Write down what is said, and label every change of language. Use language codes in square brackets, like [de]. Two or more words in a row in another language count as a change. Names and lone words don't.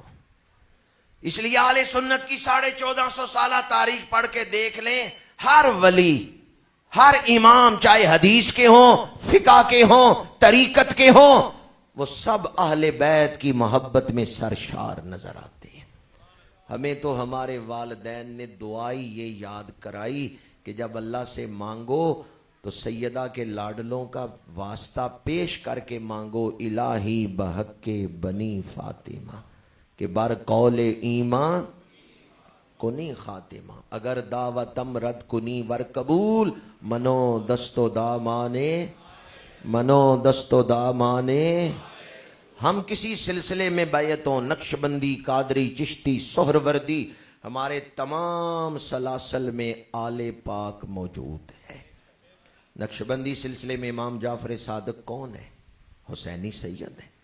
[ur] اس لیے اہل سنت کی 1450 سالہ تاریخ پڑھ کے دیکھ لیں, ہر ولی, ہر امام, چاہے حدیث کے ہوں, فقہ کے ہوں, طریقت کے ہوں, وہ سب اہل بیت کی محبت میں سرشار نظر آتے ہیں. ہمیں تو ہمارے والدین نے دعائی یہ یاد کرائی کہ جب اللہ سے مانگو تو سیدہ کے لاڈلوں کا واسطہ پیش کر کے مانگو. [fa] الہی بحق بنی فاطمہ کہ بر قول ایمان کنی خاتمہ, اگر دعوتم رد کنی ور قبول, منو دست و دامانے, منو دست و دامانے. [ur] ہم کسی سلسلے میں بیعت ہوں, نقشبندی, قادری, چشتی, سہروردی, ہمارے تمام سلاسل میں آل پاک موجود ہے. نقشبندی سلسلے میں امام جعفر صادق کون ہے؟ حسینی سید ہے.